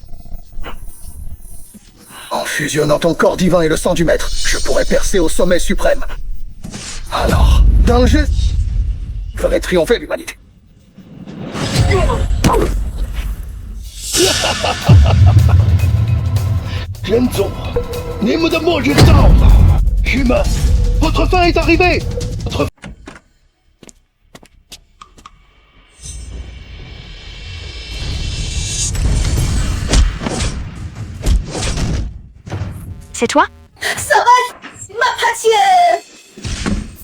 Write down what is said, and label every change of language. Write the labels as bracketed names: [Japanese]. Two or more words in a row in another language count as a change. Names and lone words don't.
[French] En fusionnant ton corps divin et le sang du maître, je pourrais percer au sommet suprême. Alors, dans le geste, je ferai triompher l'humanité. Genzo, [Chinese] 你们的末日到了， [French] humains. Votre fin est arrivée. Votre... C'est toi? Sarah, ma patience.